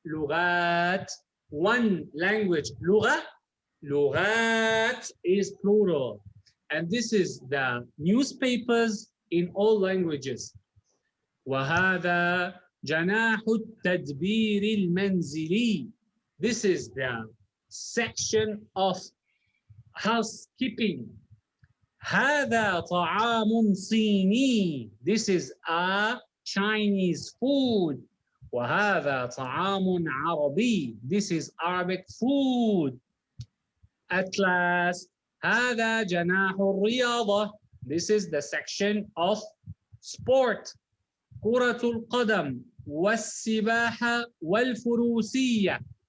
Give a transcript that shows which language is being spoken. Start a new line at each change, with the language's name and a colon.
English: لغات, one language. لغة, لغات is plural. And this is the newspapers in all languages.
Arabic: وهذا جناح التدبير المنزلي.
English: This is the section of housekeeping.
Arabic: هذا طعام صيني.
English: This is a Chinese food.
Arabic: وهذا طعام عربي.
English: This is Arabic food. At last,
Arabic: هذا جناح الرياضة.
English: This is the section of sport.
Arabic: كرة القدم والسباحة والفروسية.